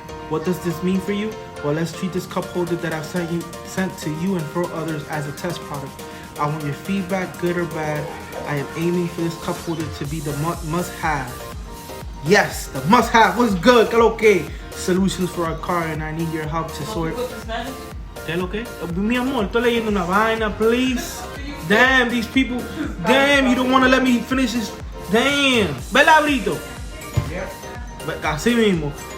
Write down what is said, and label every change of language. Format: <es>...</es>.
<en>What does this mean for you? Well, let's treat this cup holder that I've sent to you and for others as a test product. I want your feedback, good or bad. I am aiming for this cup holder to be the must-have. Yes, the must-have. What's good? Okay. Solutions for our car, and I need your help to sort.</en> <es>¿Qué lo que? Mi amor, estoy leyendo una vaina,</es> <en>please. Damn, these people. Damn, you don't want to let me finish this. Damn.</en> <es>¿Verdad, Brito?</es> <en>But</en> <es>así mismo.</es>